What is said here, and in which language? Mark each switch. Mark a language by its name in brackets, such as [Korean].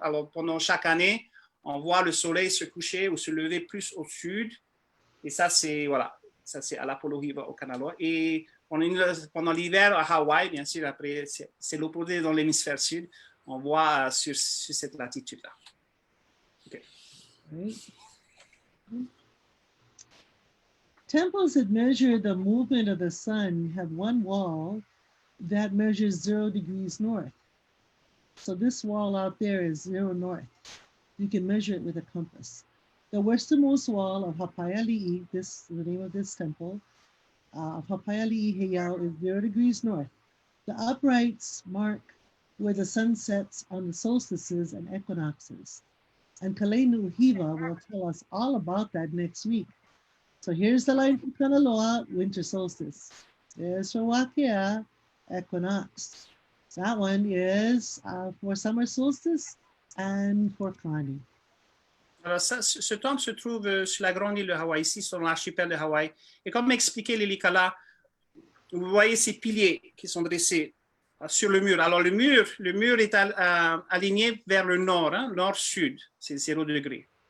[French] Alors, pendant chaque année, on voit le soleil se coucher ou se lever plus au sud. Et ça, c'est Alapolahiwa Kanaloa. Et pendant l'hiver à Hawaï, bien sûr, après, c'est l'opposé dans l'hémisphère sud. On voit sur cette latitude-là. Okay. Right. [English] Temples that measure the movement of the sun have one wall that measures 0 degrees north. So this wall out there is 0 north. You can measure it with a compass. The westernmost wall of Hapaiali'i, this is the name of this temple, of Hapaiali'i Heiau is 0 degrees north. The uprights mark where the sun sets on the solstices and equinoxes. And Kameʻeleihiwa will tell us all about that next week. So here's the line for Kanaloa, winter solstice. There's for Wakea, equinox. That one is for summer solstice and for Kani. [French] Alors ce temple se trouve sur la grande île de Hawaï, ici sur l'archipel de Hawaï. Et comme expliqué Lilikalā, vous voyez ces piliers qui sont dressés sur le mur. Alors le mur est aligné vers le nord, hein, nord-sud, c'est 0 degré.